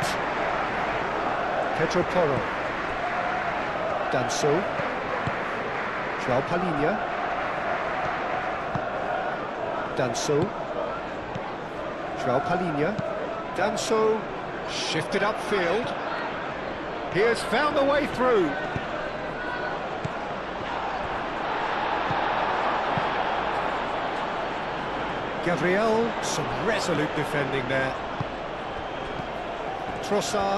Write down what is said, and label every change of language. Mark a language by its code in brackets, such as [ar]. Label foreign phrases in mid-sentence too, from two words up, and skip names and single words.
[en] Pedro Porro. Danso. João Palhinha. Danso. João Palhinha. Danso shifted upfield. He has found the way through. Gabriel, some resolute defending there. Trossard.